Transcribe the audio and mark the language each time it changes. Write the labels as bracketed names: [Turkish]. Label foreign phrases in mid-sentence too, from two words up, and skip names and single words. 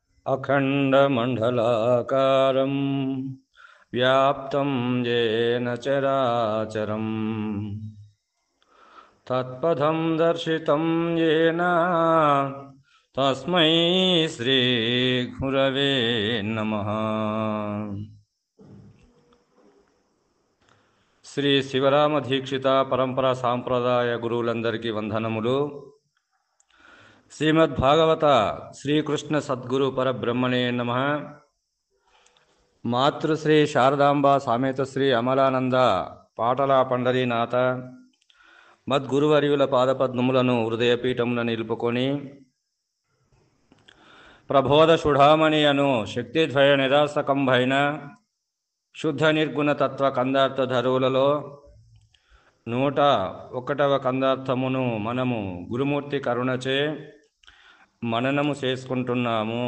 [Sanskrit] अखण्डमण्डलाकारं व्याप्तं येन चराचरं तत्पथं दर्शितं येन तस्मै श्रीगुरवे नमः। [Telugu] శ్రీ శివరామ దీక్షిత పరంపరా సాంప్రదాయ గురువులందరికీ వందనములు. [Sanskrit] श्रीमद्भागवत श्रीकृष्ण सद्गुरु परब्रह्मणे नमः. [Telugu] మాతృశ్రీ శారదాంబ సామేత శ్రీ అమలానంద పాటల పండరీనాథ మద్గురువర్యుల పాదపద్మములను హృదయపీఠమున నిలుపుకొని ప్రబోధ చూడామణి అను శక్తిద్వయ నిరాసకంభైన శుద్ధ నిర్గుణ తత్వ కందార్థ ధరువులలో 101వ కందార్థమును మనము గురుమూర్తి కరుణచే మననము చేసుకుంటున్నాము.